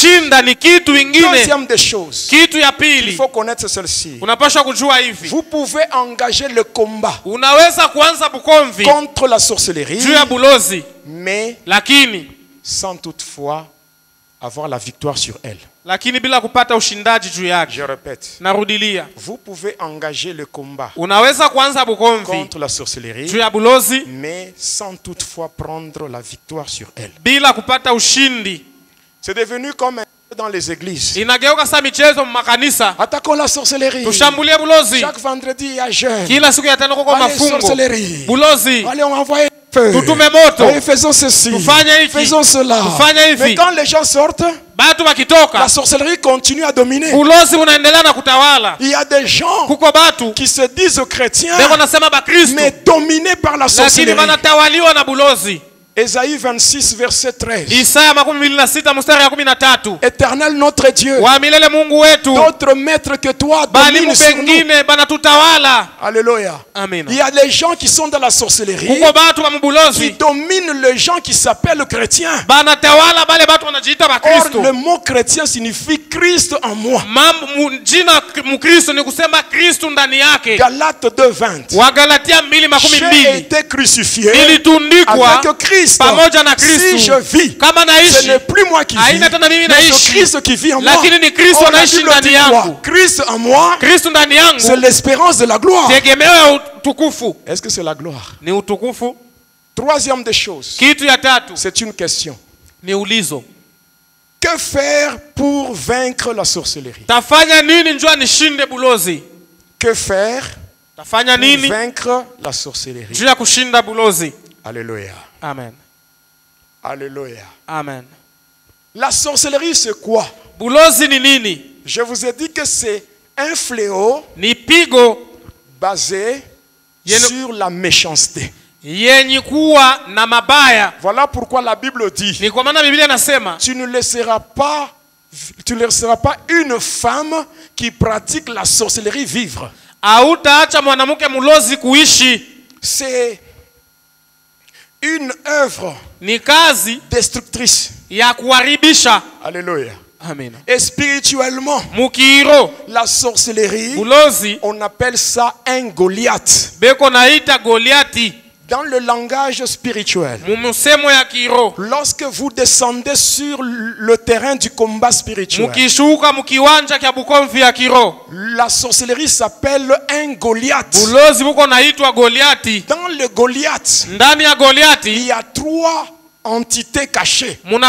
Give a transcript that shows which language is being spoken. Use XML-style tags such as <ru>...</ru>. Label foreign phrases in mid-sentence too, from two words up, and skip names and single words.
<fr>Deuxième des choses, il faut connaître celle-ci. Vous pouvez engager le combat contre la sorcellerie, mais sans toutefois avoir la victoire sur elle.</fr> <sw>Lakini bila kupata ushindaji juu yake.</sw> <fr>Je répète.</fr> <sw>Narudilia.</sw> <fr>Vous pouvez engager le combat.</fr> <sw>Unaweza kuanza bukomvi</sw> <fr>contre la sorcellerie.</fr> <sw>Juu ya bulozi.</sw> <fr>Mais sans toutefois prendre la victoire sur elle.</fr> <sw>Bila kupata ushindi.</sw> <fr>C'est devenu comme dans les églises.</fr> <sw>Inageuka sasa michezo makanisa.</sw> <fr>Attaquons la sorcellerie.</fr> <sw>Tushambulie bulozi.</sw> <fr>Chaque vendredi il y a jeûne.</fr> <sw>Kila siku ya tano kwa mafungo.</sw> <fr>Sorcellerie.</fr> <sw>Bulozi.</sw> <fr>Allez, on envoie feu.</fr> <sw>Tutume moto.</sw> <fr>Allez, faisons ceci. Faisons cela. Mais quand les gens sortent,</fr> <sw>batu bakitoka,</sw> <fr>la sorcellerie continue à dominer.</fr> <sw>Bulozi unaendelea na kutawala.</sw> <fr>Il y a des gens</fr> <sw>kuko batu</sw> <fr>qui se disent chrétiens, mais dominés par la sorcellerie.</fr> <sw>Lakini wanatawaliwa na bulozi.</sw> <fr>Ésaïe 26 verset 13.</fr> <sw>Isaya 26 mstari ya 13.</sw> <fr>Éternel notre Dieu.</fr> <sw>Wa milele Mungu wetu.</sw> <fr>D'autres maîtres que toi dominent sur nous.</fr> <sw>Banatutawala.</sw> <fr>Alléluia. Amen. Il y a des gens qui sont dans la sorcellerie.</fr> <sw>Kuko batu ba mbulozi.</sw> <fr>Qui dominent les gens qui s'appellent chrétiens.</fr> <sw>Banatawala bale batu wanajiita ba Kristo.</sw> <fr>Or le mot chrétien signifie Christ en moi.</fr> <sw>Jina mkristo ni kusema Kristo ndani yake.</sw> <fr>Galates 2:20.</fr> <sw>Wa Galatia 2:12.</sw> <fr>J'ai été crucifié</fr> <sw>nilitundikwa</sw> <fr>avec Christ.</fr> <sw>Pamoja na Kristo.</sw> <fr>Si je vis,</fr> <sw>kama naishi,</sw> <fr>ce n'est plus moi qui vis, mais c'est Christ qui vit en moi.</fr> <sw>Lakini ni Kristo anaishi ndani yangu.</sw> <fr>Christ en moi,</fr> <sw>Kristo ndani yangu,</sw> <fr>c'est l'espérance de la gloire.</fr> <sw>Tegemeo ya utukufu.</sw> <fr>Est-ce que c'est la gloire?</fr> <sw>Ni utukufu.</sw> <fr>Troisième des choses.</fr> <sw>Kitu ya tatu.</sw> <fr>C'est une question.</fr> <sw>Ni ulizo.</sw> <fr>Que faire pour vaincre la sorcellerie?</fr> <sw>Tafanya nini njoo nishinde bulozi?</sw> <fr>Que faire</fr> <sw>Tafanya nini</sw> <fr>pour vaincre la sorcellerie?</fr> <sw>Njoo kushinda bulozi.</sw> <fr>Alléluia. Amen. Alléluia. Amen. La sorcellerie c'est quoi?</fr> <sw>Bulozi ni nini?</sw> <fr>Je vous ai dit que c'est un fléau</fr> <sw>ni pigo</sw> <fr>basé sur la méchanceté.</fr> <sw>Yenye kuwa na mabaya.</sw> <fr>Voilà pourquoi la Bible dit,</fr> <sw>ni kwa maana Biblia inasema,</sw> <fr>tu ne laisseras pas une femme qui pratique la sorcellerie vivre.</fr> <sw>Hautaacha mwanamke mulozi kuishi.</sw> <fr>C'est une œuvre</fr> <sw>ni kazi</sw> <fr>destructrice</fr> <sw>ya kuharibisha.</sw> <fr>Alléluia. Amen. Et spirituellement,</fr> <sw>mukiro,</sw> <fr>la sorcellerie,</fr> <sw>bulozi,</sw> <fr>on appelle ça un Goliath.</fr> <sw>Beko naita Goliati.</sw> <fr>Dans le langage spirituel, lorsque vous descendez sur le terrain du combat spirituel, la sorcellerie s'appelle un Goliath. Dans le Goliath, il y a trois entités cachées.</fr>